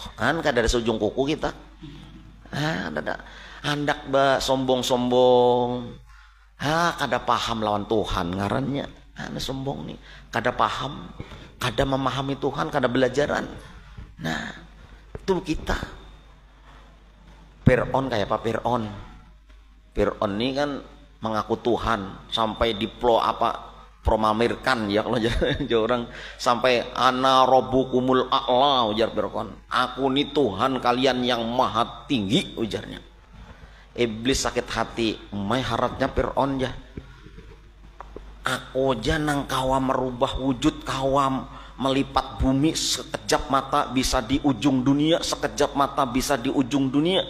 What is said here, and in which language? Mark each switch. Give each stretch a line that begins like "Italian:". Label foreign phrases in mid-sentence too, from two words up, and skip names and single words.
Banjar: Kan kada ada sujung kuku kita. Ada handak ba sombong-sombong. Kada paham lawan Tuhan ngarannya. Ana sombong nih, kada paham, kada memahami Tuhan, kada belajaran. Nah, itu kita. Fir'aun kayak apa Fir'aun? Fir'aun ini kan mengaku Tuhan sampai promamirkan ya kalau orang sampai
Arabic: ana rabbukumul a'la
Banjar: ujar Fir'aun. Aku ni Tuhan kalian yang maha tinggi ujarnya. Iblis sakit hati, mai haratnya Fir'aun ya. Aku aja nang kawa merubah wujud, kawa melipat bumi sekejap mata bisa di ujung dunia, sekejap mata bisa di ujung dunia.